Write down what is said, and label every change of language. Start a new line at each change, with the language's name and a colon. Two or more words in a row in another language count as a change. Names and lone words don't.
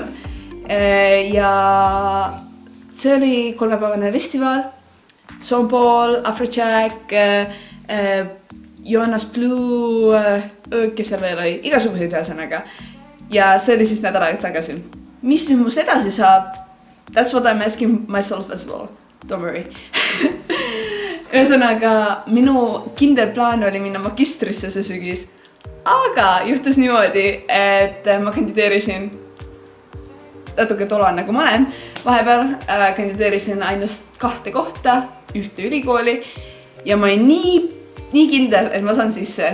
Estonian: Ja see oli 3-päevane festival, Soundball, Afrojack, Jonas Blue, kes seal veel oli, igasuguseid ühesõnaga. Ja see oli siis nädal aega tagasi. Mis nüüd must edasi saab?
English: That's what I'm asking myself as well. Don't worry.
Estonian: Ühesõnaga, minu kindel plaan oli minna magistrisse see sügis, aga juhtus niimoodi, et ma kandideerisin natuke tolan nagu ma olen. Vahepeal kandideerisin ainult 2 kohta, 1 ülikooli ja ma olin nii kindel, et ma saan sisse.